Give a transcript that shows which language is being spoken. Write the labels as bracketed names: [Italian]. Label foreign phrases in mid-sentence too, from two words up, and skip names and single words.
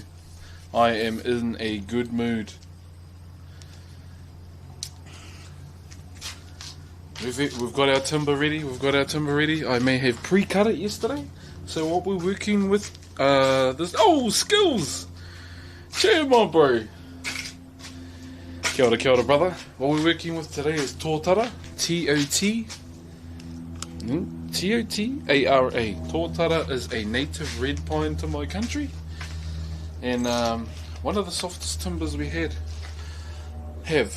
[English] I am in a good mood. We've got our timber ready. I may have pre-cut it yesterday. So what we're working with, skills! Cheer, my bro! [Māori] Kia ora, [English] brother. What we're working with today is tōtara, T-O-T-A-R-A. Tōtara is a native red pine to my country. And one of the softest timbers we have.